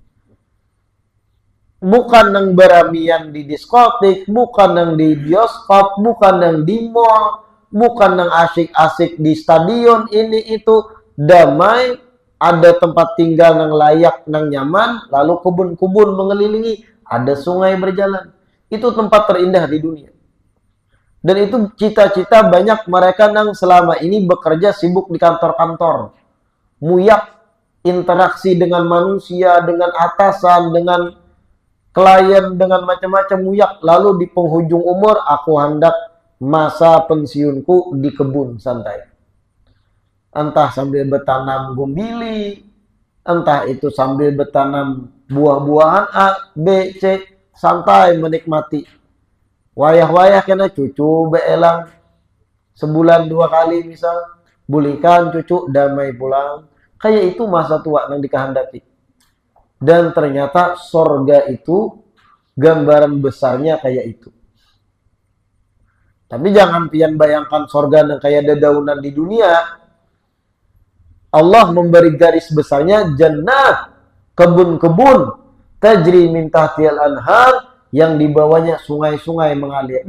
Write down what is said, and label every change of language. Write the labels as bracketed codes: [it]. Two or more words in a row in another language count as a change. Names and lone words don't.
[bjn] Bukan nang beramian di diskotik, bukan nang di bioskop, bukan nang di mall, bukan nang asik-asik di stadion, ini itu. Damai, ada tempat tinggal nang layak, nang nyaman, [id] lalu kebun-kebun mengelilingi, ada sungai berjalan. Itu tempat terindah di dunia. Dan itu cita-cita banyak mereka nang selama ini bekerja sibuk di kantor-kantor. [bjn] Muyak interaksi dengan manusia, dengan atasan, dengan klien, dengan macam-macam muyak. [id] Lalu di penghujung umur, aku hendak masa pensiunku di kebun santai. Entah sambil bertanam gumbili, entah itu sambil bertanam buah-buahan A, B, C, santai menikmati. [bjn] Wayah-wayah kena cucu beelang sebulan 2 kali misal, bulikan cucu damai pulang. [id] Kayak itu masa tua yang dikehendaki. Dan ternyata sorga itu gambaran besarnya kayak itu. Tapi jangan pian bayangkan sorga yang kayak dedaunan di dunia. Allah memberi garis besarnya jannah, kebun-kebun, [ar] tajri min tahtihal anhar, [id] yang di bawahnya sungai-sungai mengalir.